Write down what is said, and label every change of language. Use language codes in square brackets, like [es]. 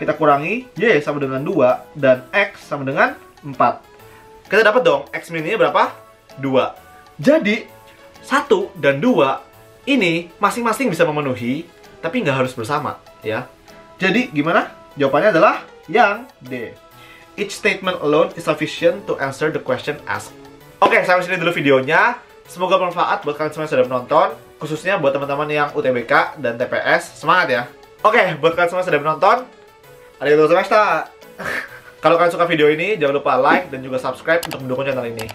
[id] Kita kurangi, y sama dengan 2, dan X sama dengan 4. Kita dapat dong, X min y berapa? 2. Jadi, 1 dan 2 ini masing-masing bisa memenuhi, tapi nggak harus bersama, ya. Jadi, gimana? Jawabannya adalah yang D. [en] Each statement alone is sufficient to answer the question asked. [id] Oke, sampai sini dulu videonya. Semoga bermanfaat buat kalian semua yang sudah menonton, khususnya buat teman-teman yang UTBK dan TPS. Semangat ya! Oke, buat kalian semua yang sudah menonton, [ja] arigatou gozaimashita! [id] Kalau kalian suka video ini, jangan lupa like dan juga subscribe untuk mendukung channel ini.